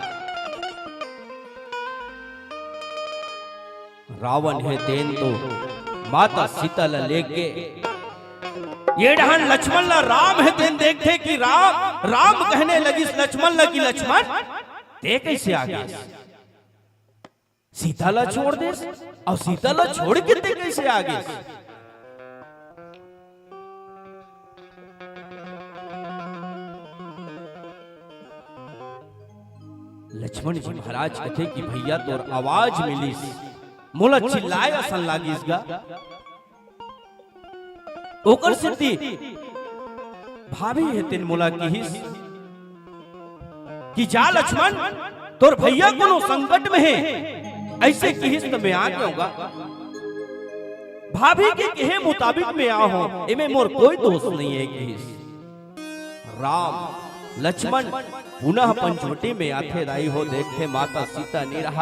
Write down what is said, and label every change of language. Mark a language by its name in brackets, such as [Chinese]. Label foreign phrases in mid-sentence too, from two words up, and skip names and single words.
[Chhattisgarhi] रावण है तेन तो माता सीता ला लेके ये डहन लक्ष्मण ला राम है तेन देखते कि राम राम कहने लगी लक्ष्मण ला कि लक्ष्मण ते कैसे आ गए, सीता ला छोड़ दे और सीता ला छोड़ के ते कैसे आ गए। लक्ष्मण जी महाराज कहते कि भैया तोर आवाज मिली मोला चिल्लाए असन लागिसगा। ओकर सिद्धि भाभी है तेन मोला किहिस कि जा लक्ष्मण तोर भैया कोनो संकट में है, ऐसे किहिस तो मैं आ जाऊंगा। भाभी के कहे मुताबिक मैं आ हूं, इमे मोर कोई दोष नहीं है किहिस। राम लक्ष्मण पुनः पंचवटी में आते राई हो, देखते माता सीता नहीं रहा।